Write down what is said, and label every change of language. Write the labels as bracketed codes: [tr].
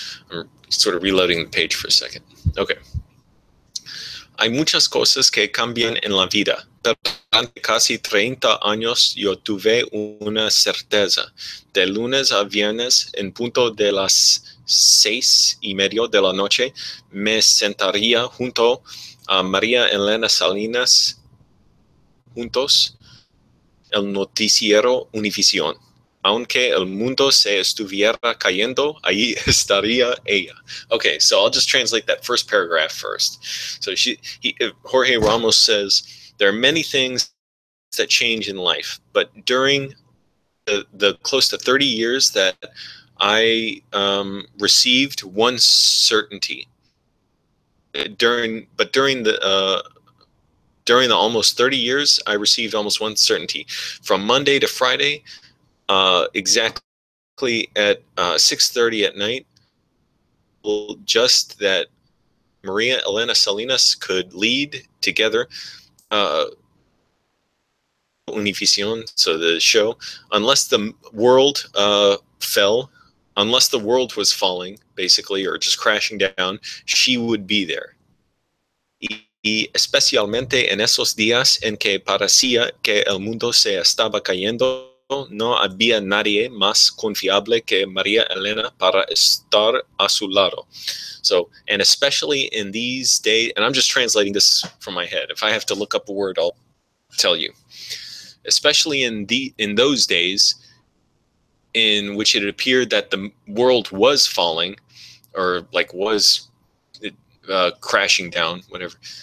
[en] I'm sort of reloading the page for a second. Okay. [es] Hay muchas cosas que cambian en la vida, pero durante casi 30 años yo tuve una certeza. De lunes a viernes, en punto de las 6:30 de la noche, me sentaría junto a María Elena Salinas, juntos, el noticiero Univision. Aunque el mundo se estuviera cayendo, ahí estaría ella. [en] Okay, so I'll just translate that first paragraph first. So Jorge Ramos says, there are many things that change in life, but during the close to 30 years that I received one certainty. During the almost 30 years, I received almost one certainty. From Monday to Friday, exactly at 6:30 at night, just that Maria Elena Salinas could lead together Univision, so the show, unless the world fell, unless the world was falling, basically, or just crashing down, she would be there. [es] Y especialmente en esos días en que parecía que el mundo se estaba cayendo, no había nadie más confiable que María Elena para estar a su lado. [en] So, and especially in these days, and I'm just translating this from my head. If I have to look up a word, I'll tell you. Especially in those days in which it appeared that the world was falling, or like was crashing down, whatever.